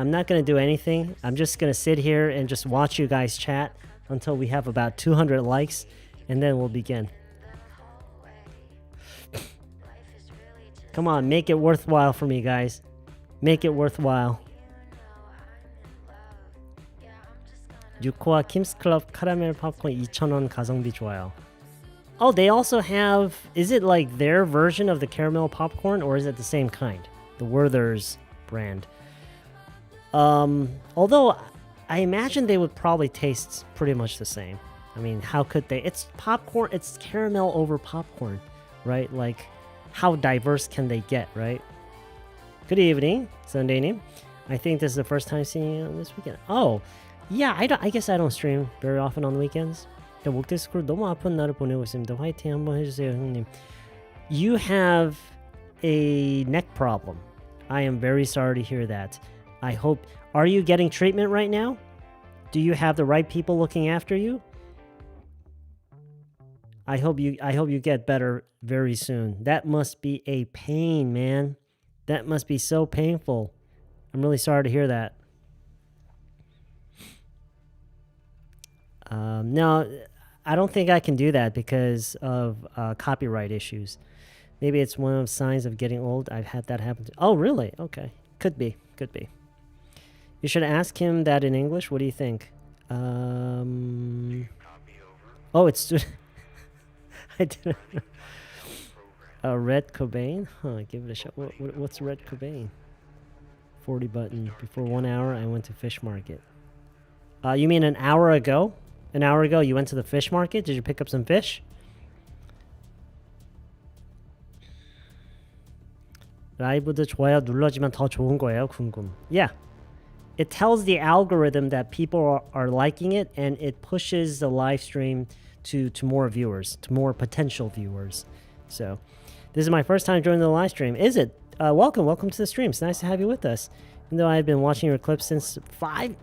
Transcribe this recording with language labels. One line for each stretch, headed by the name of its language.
English: I'm not going to do anything. I'm just going to sit here and just watch you guys chat until we have about 200 likes, and then we'll begin. Come on, make it worthwhile for me, guys. Make it worthwhile.
Korean: 유코와 킴스 클럽 카라멜 팝콘 2,000원 가성비 좋아요.
English: Oh, they also have... Is it like their version of the caramel popcorn, or is it the same kind? The Werther's brand. Although, I imagine they would probably taste pretty much the same. I mean, how could they? It's popcorn. It's caramel over popcorn, right? Like, how diverse can they get, right? Good evening, Sunday name. I think this is the first time seeing you this weekend. Oh, yeah, I guess I don't stream very often on the weekends.
Korean: 목 디스크로 너무 아픈 날을 보내고 있습니다. 화이팅 한번 해주세요, 형님.
English: You have a neck problem. I am very sorry to hear that. I hope... Are you getting treatment right now? Do you have the right people looking after you? I hope you get better very soon. That must be a pain, man. That must be so painful. I'm really sorry to hear that. No, I don't think I can do that because of copyright issues. Maybe it's one of the signs of getting old. I've had that happen. Oh, really? Okay. Could be. Could be. You should ask him that in English. What do you think? Oh, it's... I didn't... Red Cobain? Huh, give it a shot. What's Red Cobain? 40 button. Before 1 hour, I went to fish market. You mean an hour ago? An hour ago, you went to the fish market? Did you pick up some fish?
Korean: 라이브도 좋아요 눌러지면 더 좋은 거예요? 궁금. Yeah.
English: It tells the algorithm that people are liking it, and it pushes the live stream to more viewers, to more potential viewers. So, this is my first time joining the live stream. Is it? Welcome to the stream. It's nice to have you with us. Even though I've been watching your clips since 5...